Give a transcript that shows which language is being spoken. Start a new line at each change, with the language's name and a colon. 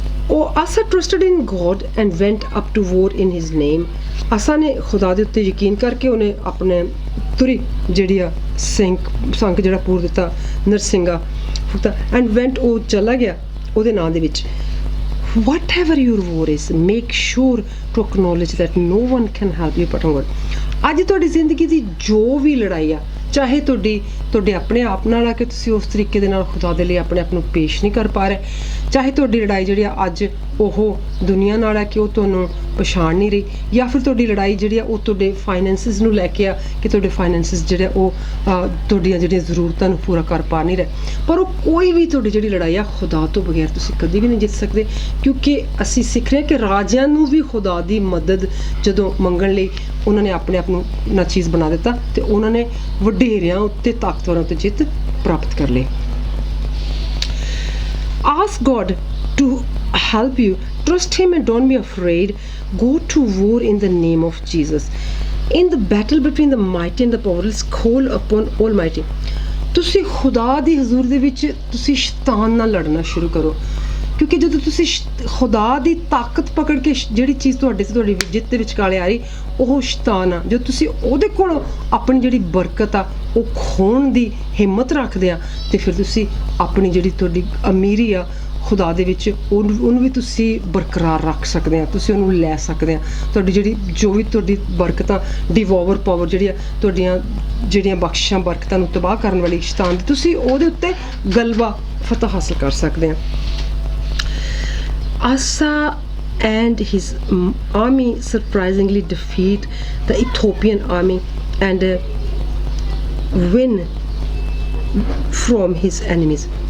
English: ਉਹ Asa trusted in God and went up to war in his name.
Punjabi: ਆਸਾ ਨੇ ਖੁਦਾ ਦੇ ਉੱਤੇ ਯਕੀਨ ਕਰਕੇ ਉਹਨੇ ਆਪਣੇ ਤੁਰੀ ਜਿਹੜੀ ਆ ਸੰਕ ਜਿਹੜਾ ਪੂਰ ਦਿੱਤਾ, ਨਰਸਿੰਗਾ ਫੁੱਤਾ, ਐਂਡ ਵੈਂਟ, ਉਹ ਚਲਾ ਗਿਆ ਉਹਦੇ ਨਾਂ ਦੇ ਵਿੱਚ।
English: Whatever your war is, make sure to acknowledge that no one can help you but God।
Punjabi: ਅੱਜ ਤੁਹਾਡੀ ਜ਼ਿੰਦਗੀ ਦੀ ਜੋ ਵੀ ਲੜਾਈ ਆ, ਚਾਹੇ ਤੁਹਾਡੇ ਆਪਣੇ ਆਪ ਨਾਲ ਆ ਕਿ ਤੁਸੀਂ ਉਸ ਤਰੀਕੇ ਦੇ ਨਾਲ ਖੁਦਾ ਦੇ ਲਈ ਆਪਣੇ ਆਪ ਨੂੰ ਪੇਸ਼ ਨਹੀਂ ਕਰ ਪਾ ਰਹੇ, ਚਾਹੇ ਤੁਹਾਡੀ ਲੜਾਈ ਜਿਹੜੀ ਆ ਅੱਜ ਉਹ ਦੁਨੀਆ ਨਾਲ ਆ ਕਿ ਉਹ ਤੁਹਾਨੂੰ ਪਛਾਣ ਨਹੀਂ ਰਹੀ, ਜਾਂ ਫਿਰ ਤੁਹਾਡੀ ਲੜਾਈ ਜਿਹੜੀ ਆ ਉਹ ਤੁਹਾਡੇ ਫਾਈਨੈਂਸਿਸ ਨੂੰ ਲੈ ਕੇ ਆ ਕਿ ਤੁਹਾਡੇ ਫਾਈਨੈਂਸਿਸ ਜਿਹੜੇ ਉਹ ਤੁਹਾਡੀਆਂ ਜਿਹੜੀਆਂ ਜ਼ਰੂਰਤਾਂ ਨੂੰ ਪੂਰਾ ਕਰ ਪਾ ਨਹੀਂ ਰਹੇ। ਪਰ ਉਹ ਕੋਈ ਵੀ ਤੁਹਾਡੀ ਜਿਹੜੀ ਲੜਾਈ ਆ ਖੁਦਾ ਤੋਂ ਬਗੈਰ ਤੁਸੀਂ ਕਦੀ ਵੀ ਨਹੀਂ ਜਿੱਤ ਸਕਦੇ, ਕਿਉਂਕਿ ਅਸੀਂ ਸਿੱਖ ਰਹੇ ਹਾਂ ਕਿ ਰਾਜਿਆਂ ਨੂੰ ਵੀ ਖੁਦਾ ਦੀ ਮਦਦ ਜਦੋਂ ਮੰਗਣ ਲਈ ਉਹਨਾਂ ਨੇ ਆਪਣੇ ਆਪ ਨੂੰ ਨਾਚੀਜ਼ ਬਣਾ ਦਿੱਤਾ ਤੇ ਉਹਨਾਂ ਨੇ ਵਡੇਰਿਆਂ ਉੱਤੇ, ਤਾਕਤਵਰਾਂ ਉੱਤੇ ਜਿੱਤ ਪ੍ਰਾਪਤ ਕਰ ਲਈ।
English: Ask God to help you, trust him and don't be afraid, go to war in the name of Jesus। In the battle between the mighty and the powerless, call upon Almighty।
Punjabi: ਤੁਸੀਂ ਖੁਦਾ ਦੀ ਹਜ਼ੂਰ ਦੇ ਵਿੱਚ ਤੁਸੀਂ ਸ਼ੈਤਾਨ ਨਾਲ ਲੜਨਾ ਸ਼ੁਰੂ ਕਰੋ, ਕਿਉਂਕਿ ਜਦੋਂ ਤੁਸੀਂ ਖੁਦਾ ਦੀ ਤਾਕਤ ਪਕੜ ਕੇ ਜਿਹੜੀ ਚੀਜ਼ ਤੁਹਾਡੀ ਜਿੱਤ ਦੇ ਵਿਚਕਾਲੇ ਆ ਰਹੀ ਉਹ ਸ਼ੈਤਾਨ ਆ, ਜਦੋਂ ਤੁਸੀਂ ਉਹਦੇ ਕੋਲ ਆਪਣੀ ਜਿਹੜੀ ਬਰਕਤ ਆ ਉਹ ਖੋਣ ਦੀ ਹਿੰਮਤ ਰੱਖਦੇ ਆ ਤੇ ਫਿਰ ਤੁਸੀਂ ਆਪਣੀ ਜਿਹੜੀ ਤੁਹਾਡੀ ਅਮੀਰੀ ਆ ਖੁਦਾ ਦੇ ਵਿੱਚ ਉਹਨੂੰ ਵੀ ਤੁਸੀਂ ਬਰਕਰਾਰ ਰੱਖ ਸਕਦੇ ਆ, ਤੁਸੀਂ ਉਹਨੂੰ ਲੈ ਸਕਦੇ ਆ। ਤੁਹਾਡੀ ਜਿਹੜੀ ਜੋ ਵੀ ਤੁਹਾਡੀ ਬਰਕਤਾਂ, ਡਿਵੋਵਰ ਪਾਵਰ ਜਿਹੜੀ ਆ, ਤੁਹਾਡੀਆਂ ਜਿਹੜੀਆਂ ਬਖਸ਼ਾਂ ਬਰਕਤਾਂ ਨੂੰ ਤਬਾਹ ਕਰਨ ਵਾਲੀ ਸ਼ੈਤਾਨ ਦੀ, ਤੁਸੀਂ ਉਹਦੇ ਉੱਤੇ ਗਲਬਾ ਫਤਹ ਹਾਸਲ ਕਰ ਸਕਦੇ ਆ।
English: Asa and his army surprisingly defeat the Ethiopian army and win from his enemies।